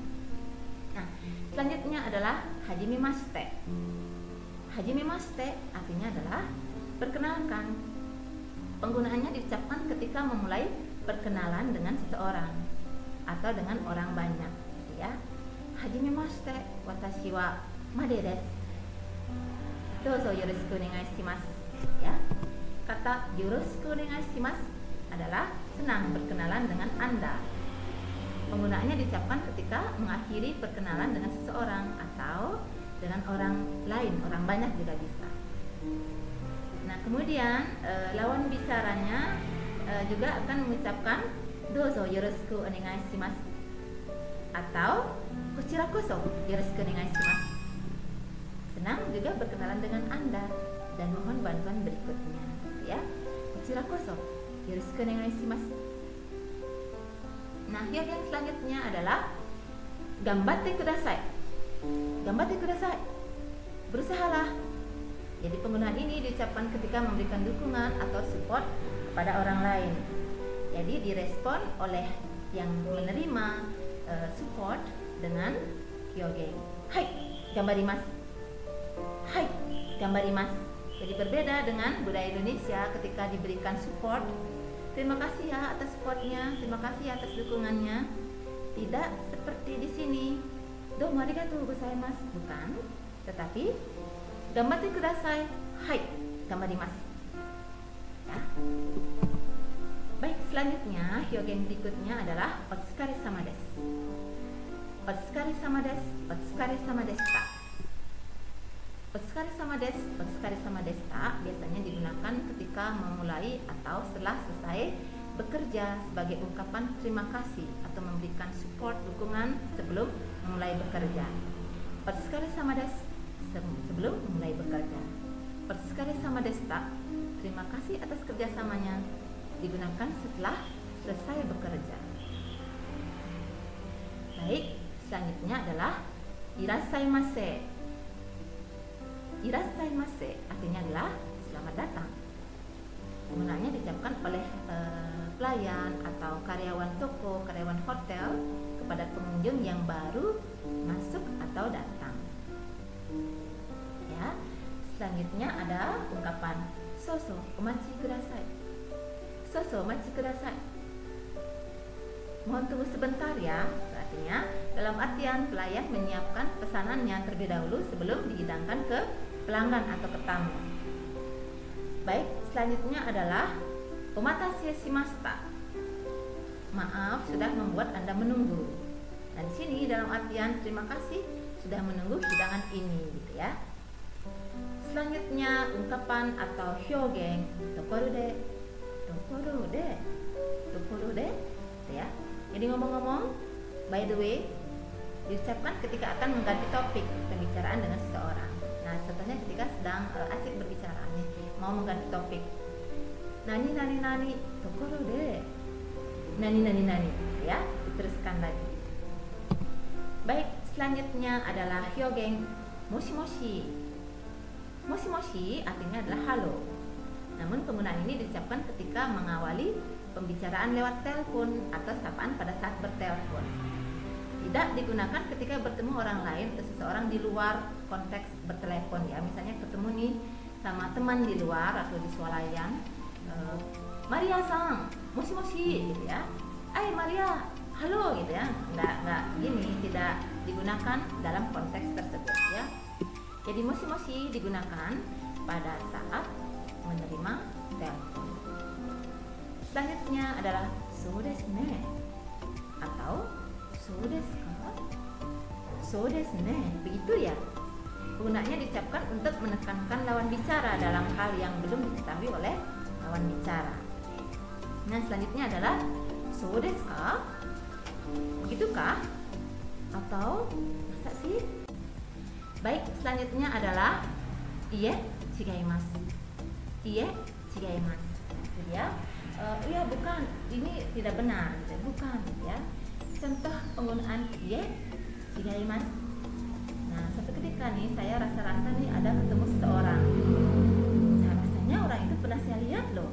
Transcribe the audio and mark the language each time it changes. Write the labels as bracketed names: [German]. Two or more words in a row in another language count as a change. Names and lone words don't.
[Indonesian] Nah, selanjutnya adalah hajimemashite. Hajimemashite artinya adalah perkenalkan. Penggunaannya diucapkan ketika memulai perkenalan dengan seseorang atau dengan orang banyak, gitu ya. [Japanese] はじめまして、わたしはMadeです. どうぞよろしくお願いします. [Indonesian] Ya. Kata [Japanese] よろしくお願いします [Indonesian] adalah senang berkenalan dengan Anda. Penggunaannya diucapkan ketika mengakhiri perkenalan dengan seseorang atau dengan orang lain, orang banyak juga bisa. Nah, kemudian lawan bicaranya juga akan mengucapkan [Japanese] どうぞよろしくお願いします [Indonesian] atau [Japanese] こちらこそよろしくお願いします. [Indonesian] Senang juga berkenalan dengan Anda dan mohon bantuan berikutnya, ya. [Japanese] こちらこそよろしくお願いします. [Indonesian] Nah, yang selanjutnya adalah [Japanese] 頑張ってください. 頑張ってください, [Indonesian] berusahalah. Jadi penggunaan ini diucapkan ketika memberikan dukungan atau support kepada orang lain. Jadi direspon oleh yang menerima support dengan hyogen. [Japanese] はい、頑張ります。はい、頑張ります. [Indonesian] Jadi berbeda dengan budaya Indonesia ketika diberikan support. Terima kasih ya atas supportnya, terima kasih atas dukungannya. Tidak seperti di sini. [Japanese] どうもありがとうございます, [Indonesian] bukan, tetapi [Japanese] 頑張ってください. はい、頑張ります. [Indonesian] Ya. Baik, selanjutnya hyogen berikutnya adalah [Japanese] お疲れ様です. お疲れ様です、お疲れ様でした. お疲れ様です、お疲れ様でした [Indonesian] biasanya digunakan ketika memulai atau setelah selesai bekerja sebagai ungkapan terima kasih atau memberikan support dukungan sebelum memulai bekerja. [Japanese] お疲れ様です, [Indonesian] sebelum memulai bekerja. [Japanese] お疲れ様でした, [Indonesian] terima kasih atas kerjasamanya, digunakan setelah selesai bekerja. Baik, selanjutnya adalah irashaimase. Irashaimase artinya adalah selamat datang. Penggunaannya diucapkan oleh pelayan atau karyawan toko, karyawan hotel kepada pengunjung yang baru masuk atau datang. Ya, selanjutnya ada ungkapan [Japanese] 少々お待ちください. 少々お待ちください. [Indonesian] Mohon tunggu sebentar ya. Artinya dalam artian pelayan menyiapkan pesanannya terlebih dahulu sebelum dihidangkan ke pelanggan atau ke tamu. Baik, selanjutnya adalah [Japanese] お待たせしました. [Indonesian] Maaf sudah membuat Anda menunggu. Dan di sini dalam artian terima kasih sudah menunggu hidangan ini, gitu ya. Selanjutnya ungkapan atau hyogen [Japanese] ところで、ところで、ところで, [Indonesian] gitu ya. Jadi ngomong-ngomong, [English] by the way, [Indonesian] diucapkan ketika akan mengganti topik pembicaraan dengan seseorang. Nah, contohnya ketika sedang asik berbicara nih, mau mengganti topik. [Japanese] なになになに、ところで、なになになに、や, [Indonesian] diteruskan lagi. Baik, selanjutnya adalah hyogen [Japanese] もしもし. もしもし [Indonesian] artinya adalah halo. Namun penggunaan ini diucapkan ketika mengawali pembicaraan lewat telepon atau sapaan pada saat bertelepon. Tidak digunakan ketika bertemu orang lain atau seseorang di luar konteks bertelepon, ya. Misalnya ketemu nih sama teman di luar atau di swalayan, [Japanese] Mariaさん、もしもし, [Indonesian] gitu ya. Maria, halo, gitu ya. Nggak gini, tidak digunakan dalam konteks tersebut, ya. Jadi [Japanese] もしもし [Indonesian] digunakan pada saat menerima telepon. Selanjutnya adalah [Japanese] そうですね [Indonesian] atau [Japanese] そうですか? そうですね, [Indonesian] begitu ya. Penggunaannya diucapkan untuk menekankan lawan bicara dalam hal yang belum diketahui oleh lawan bicara. Nah, selanjutnya adalah [Japanese] そうですか? [Indonesian] Begitukah? Atau masa sih? Baik, selanjutnya adalah [Japanese] いいえ、違います. いいえ、違います. [Indonesian] Jadi ya, iya bukan, ini tidak benar, bukan ya. Contoh penggunaan [Japanese] いいえ、違います. [Indonesian] Nah, suatu ketika nih saya rasa-rasa nih ada ketemu seseorang. Rasanya orang itu pernah saya lihat loh.